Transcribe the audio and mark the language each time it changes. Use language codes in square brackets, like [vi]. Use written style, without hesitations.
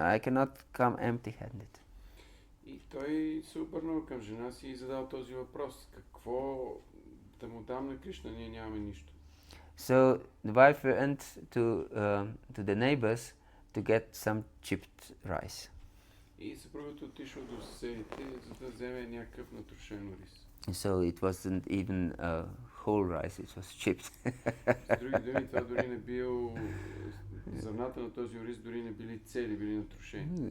[en] I cannot come empty-handed. [bg] И той се обърнал към жена си и задал този въпрос. Какво да му дам на Кришна? Ние нямаме нищо. [en] So the wife went to the neighbors to get some chipped rice. [bg] И съпругът отишъл до съседите, за да вземе някакъв натрушен рис. [en] So it wasn't even whole rice, it was chipped. [bg] С други думи, това дори не бил... Зърната на този рис дори не били цели, били натрушени.